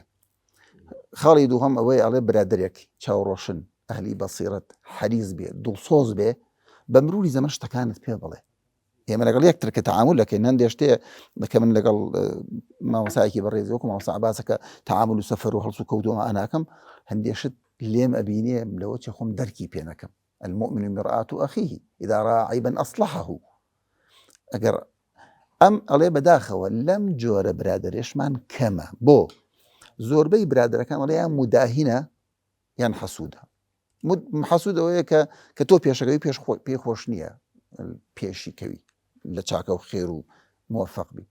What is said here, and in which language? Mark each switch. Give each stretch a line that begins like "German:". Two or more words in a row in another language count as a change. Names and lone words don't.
Central Kurdish: خاڵی دووهەم ئەوەی ئەڵێ برادرێک چاوڕۆشن، ئەهلی بەسیرەت، حەریز بێ، دڵسۆز بێ، بە مروری زەمن شتەکانت پێ بڵێ. ئێمە لەگەڵ یەکتر کە تەعامل دەکەین، هەندێک شتێ کە من لەگەڵ مامۆستایەکی بەڕێزی وەکو مامۆستا عەباسە کە تەعامل و سەفەر و هەڵس و کەوتووە ئەناکەم، هەندێک شت لێم ئەبینێ لەوە چێ خۆم دەرکی پێ نەکەم.
Arabic: المؤمن مرآة أخيه إذا رأى عيبا أصلحه.
Central Kurdish: ئەگەر ئەم ئەڵێ بەداخەوە لەم جۆرە برادرێشمان کەمە. بۆ زۆربەی برادرەکان ئەڵێ یان مداهینە یان حەسوودە. حەسوود ئەوەیە کە تۆ پێشەکەوی پێ خۆش نییە پێشی کەوی لە چاکە و خێر و موفق بی.